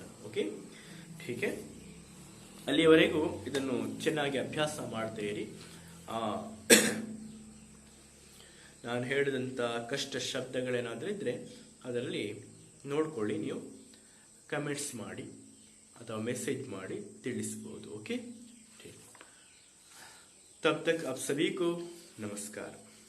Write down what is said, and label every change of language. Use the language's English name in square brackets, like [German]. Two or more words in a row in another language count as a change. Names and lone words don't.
[Kannada] ಓಕೆ, ಹೀಗೆ ಅಲ್ಲಿಯವರೆಗೂ ಇದನ್ನು ಚೆನ್ನಾಗಿ ಅಭ್ಯಾಸ ಮಾಡ್ತಾ ಇರಿ. ನಾನು ಹೇಳಿದಂಥ ಕಷ್ಟ ಶಬ್ದಗಳೇನಾದರೂ ಇದ್ರೆ ಅದರಲ್ಲಿ ನೋಡ್ಕೊಳ್ಳಿ, ನೀವು ಕಮೆಂಟ್ಸ್ ಮಾಡಿ ಅಥವಾ ಮೆಸೇಜ್ ಮಾಡಿ ತಿಳಿಸ್ಬೋದು. [Hindi] ओके, ठीक। तब तक आप सभी को नमस्कार।